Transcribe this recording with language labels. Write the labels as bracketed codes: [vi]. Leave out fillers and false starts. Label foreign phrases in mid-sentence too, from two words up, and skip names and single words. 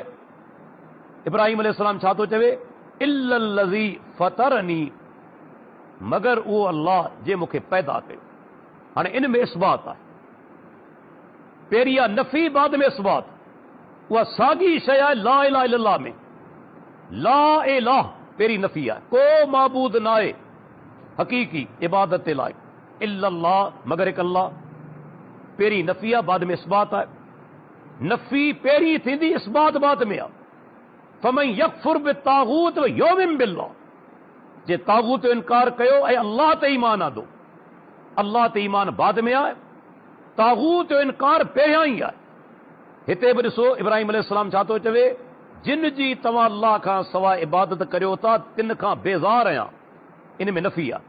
[sd] इब्राहीम अलैहिस्सलाम छा थो चवे? [ar] إلا الذي فطرني, [sd] मगर उहो अल्लाह जे मूंखे पैदा कयो। हाणे इन में इस्बात आहे। पहिरीं आहे नफ़ी, बाद में इस्बात। उहा साॻी शइ आहे [ar] لا إله إلا الله [sd] में। [ar] لا إله [sd] पहिरीं नफ़ी आहे, को माबूद न आहे हक़ीक़ी इबादत जे लाइ इल्लल्लाह, मगर हिकु अल्लाह। पहिरीं नफ़ी आहे, बाद में इस्बात आहे। नफ़ी पहिरीं थींदी, इस्बात बाद में आहे। [ar] فمن يكفر بالطاغوت ويؤمن بالله, [sd] जे तागूत जो इनकार कयो ऐं अल्लाह ते ईमान आंदो, अल्लाह ते ईमान बाद में आहे, तागूत जो इनकार पहिरियां ई आहे। हिते बि ॾिसो इब्राहिम अलैहिस्सलाम छा थो चवे, जिन जी तव्हां अल्लाह खां सवाइ इबादत करियो था तिन खां बेज़ार आहियां, इन में नफ़ी आहे।